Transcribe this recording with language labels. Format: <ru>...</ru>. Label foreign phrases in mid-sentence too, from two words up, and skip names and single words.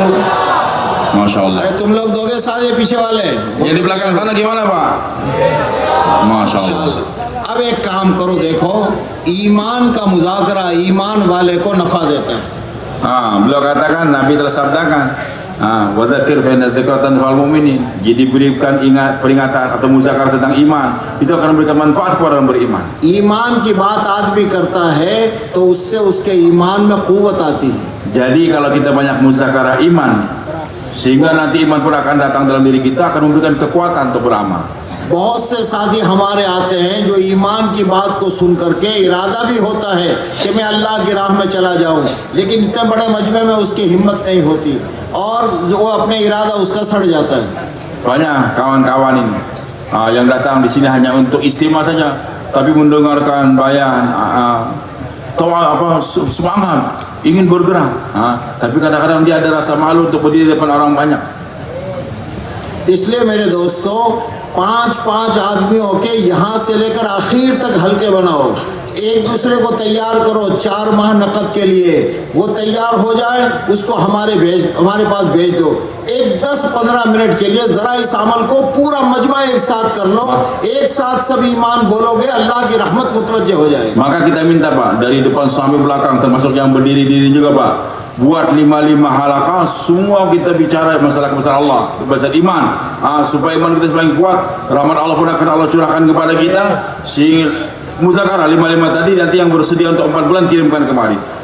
<ar>ما شاء الله.</ar> <hi>अरे तुम लोग दोगे साथ, ये पीछे वाले?</hi> <id>Yang di belakang sana gimana Pak?</id> <ar>ما شاء الله. إن شاء الله.</ar> <hi>अब एक काम करो, देखो ईमान का मुज़ाकरा ईमान वाले को नफा देता है।</hi> <id>Beliau katakan, Nabi telah sabdakan,</id> <ar>وذكر فإن الذكرى تنفع المؤمنين.</ar> <id>Jadi berikan peringatan atau muzakarah tentang iman, itu akan memberikan manfaat kepada orang beriman.</id> <hi>ईमान की बात आदमी करता है तो उससे उसके ईमान में कुव्वत आती है।</hi> <id>Jadi kalau kita banyak muzakarah iman, sehingga nanti iman pun akan datang dalam diri kita, akan memberikan kekuatan untuk beramal.</id> <hi>बहुत से साथी हमारे आते हैं जो ईमान की बात को सुन करके इरादा भी होता है कि मैं अल्लाह की राह में चला जाऊं, लेकिन इतने बड़े मजमे में उसकी हिम्मत नहीं होती और वो अपने इरादा उसका सड़ जाता है।</hi> <id>Banyak kawan-kawan ini yang datang di sini hanya untuk istimewa saja, tapi mendengarkan bayan, semangat, ingin bergerak, tapi kadang-kadang dia ada rasa malu untuk berdiri di depan orang banyak.</id> <hi>इसलिए मेरे दोस्तों, 5-5 आदमियों के यहाँ से लेकर आखिर तक हल्के बनाओ, एक दूसरे को तैयार करो 4 माह नकद के लिए। वो तैयार हो जाए, उसको हमारे पास भेज दो। एक 10-15 मिनट के लिए ज़रा इस अमल को पूरा मजमा एक साथ कर लो, एक साथ सब ईमान बोलोगे, अल्लाह की रहमत मुतवज्जे हो जाएगी।</hi> <id>Maka kita minta Pak, dari depan sampai belakang, termasuk yang berdiri-diri juga Pak, buat 5 halaqah, semua kita bicara masalah kebesaran Allah, kebesaran iman, supaya iman kita semakin kuat, rahmat Allah pun akan Allah curahkan kepada kita. Sehingga muzakarah 5 tadi, nanti yang bersedia untuk 4 bulan kirimkan kemari.</id>